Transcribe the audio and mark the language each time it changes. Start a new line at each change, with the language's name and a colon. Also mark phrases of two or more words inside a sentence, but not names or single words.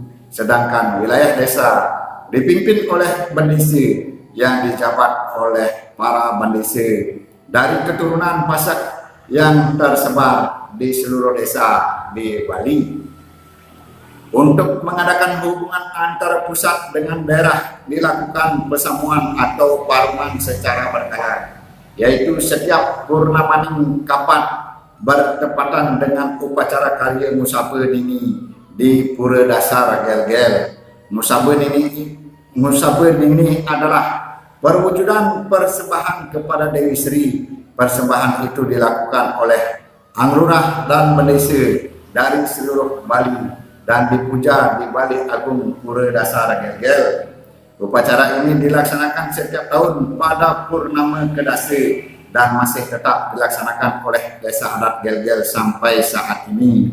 Indonesian: Sedangkan wilayah desa dipimpin oleh bendese yang dijabat oleh para bendese dari keturunan Pasak yang tersebar di seluruh desa di Bali. Untuk mengadakan hubungan antara pusat dengan daerah dilakukan persamuan atau parungan secara berkala, yaitu setiap purnamaning kapat bertepatan dengan upacara karya Musabe Nini di Pura Dasar Gel-Gel. Musabe Nini adalah perwujudan persembahan kepada Dewi Sri. Persembahan itu dilakukan oleh anglurah dan bendese dari seluruh Bali dan dipuja di Bali Agung Pura Dasar Gel-Gel. Upacara ini dilaksanakan setiap tahun pada Purnama Kedasi dan masih tetap dilaksanakan oleh Desa Adat Gel-Gel sampai saat ini.